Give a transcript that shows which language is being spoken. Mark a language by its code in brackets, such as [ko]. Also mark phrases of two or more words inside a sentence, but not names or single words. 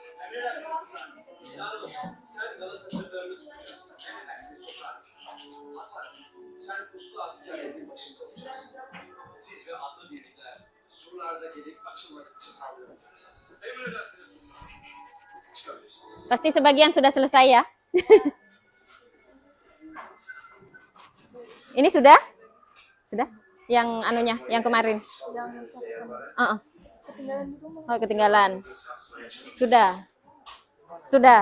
[tr] Zanos, sen Galatasaray'ı tutacaksın. Emredersiniz Sultan. Hasan, sen uslu askerlerin başında olacaksın. Siz ve atlı birlikler surlarda gelip açılmadıkça saldıracaksınız. Emredersiniz Sultan. Çıkabilirsiniz. [id] Pasti sebagian sudah selesai ya. Ini sudah? Sudah? Yang anunya, yang kemarin. Ketinggalan di rumah. Oh, ketinggalan. Sudah. Sudah.